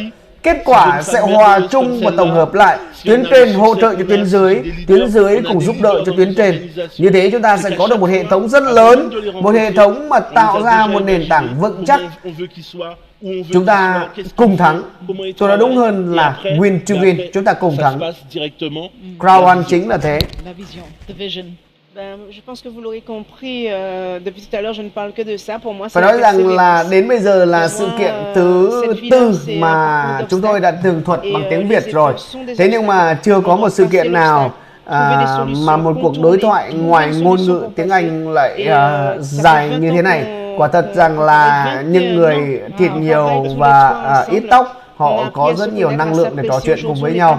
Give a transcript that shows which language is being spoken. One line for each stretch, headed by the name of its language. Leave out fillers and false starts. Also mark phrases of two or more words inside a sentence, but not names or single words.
Vietnamese: Kết quả sẽ hòa chung và tổng hợp lại. Tuyến trên hỗ trợ cho tuyến dưới cùng giúp đỡ cho tuyến trên. Như thế chúng ta sẽ có được một hệ thống rất lớn, một hệ thống mà tạo ra một nền tảng vững chắc. Chúng ta cùng thắng. Tôi nói đúng hơn là
English: win to win.
Vietnamese: Chúng ta cùng thắng. Crowd One chính là thế.
French: Je pense que vous l'aurez compris, depuis tout à l'heure je ne parle que de ça. Pour moi,
Vietnamese: phải nói rằng là đến bây giờ là sự kiện thứ tư mà chúng tôi đã tường thuật bằng tiếng Việt rồi. Thế nhưng mà chưa có một sự kiện nào mà một cuộc đối thoại ngoài ngôn ngữ tiếng Anh lại dài như thế này. Quả thật rằng là những người thịt nhiều và ít tóc, họ có rất nhiều năng lượng để trò chuyện cùng với nhau.